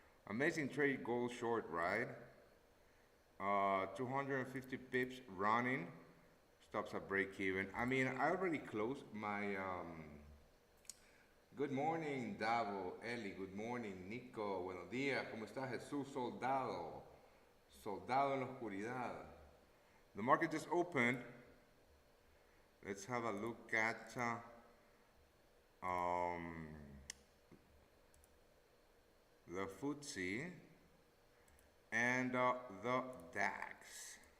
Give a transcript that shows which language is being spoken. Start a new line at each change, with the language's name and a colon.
English: Amazing trade gold short, right? 250 pips running. Stops at break even. I mean, I already closed my Good morning, Davo, Eli. Good morning, Nico.
Spanish: Buenos días. ¿Cómo está Jesús Soldado? Soldado en la oscuridad.
English: The market just opened. Let's have a look at um, the FTSE and the DAX.